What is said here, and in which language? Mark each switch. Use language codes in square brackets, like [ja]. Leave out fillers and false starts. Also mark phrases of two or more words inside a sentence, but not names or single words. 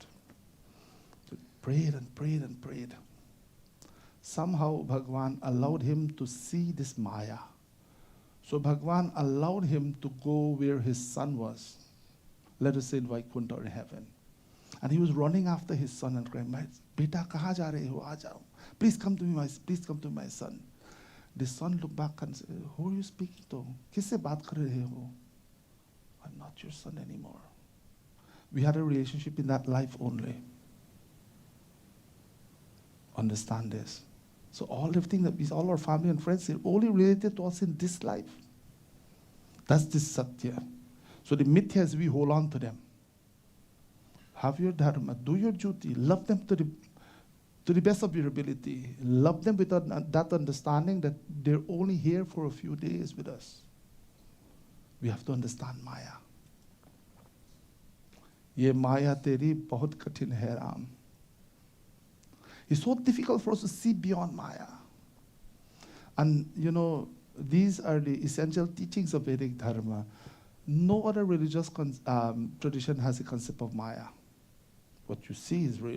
[en] So prayed and prayed and prayed. Somehow Bhagavan allowed him to see this Maya. So Bhagavan allowed him to go where his son was. Let us say in Vaikuntha or in heaven. And he was running after his son and crying, Beta, [hi] कहाँ जा रहे हो? आ जाओ. [en] Please come to me, please come to my son. The son looked back and said, who are you speaking to? [hi] किससे बात कर रहे हो? [en] I'm not your son anymore. We had a relationship in that life only. Understand this. So everything that we, all our family and friends, they're only related to us in this life. That's the satya. So the mithyas, we hold on to them. Have your dharma, do your duty, love them to the best of your ability. Love them with that understanding that they're only here for a few days with us. We have to understand Maya. [hi] ये माया तेरी बहुत कठिन है राम. [en] It's so difficult for us to see beyond Maya. And you know, these are the essential teachings of Vedic Dharma. No other religious tradition has a concept of Maya. What you see is real.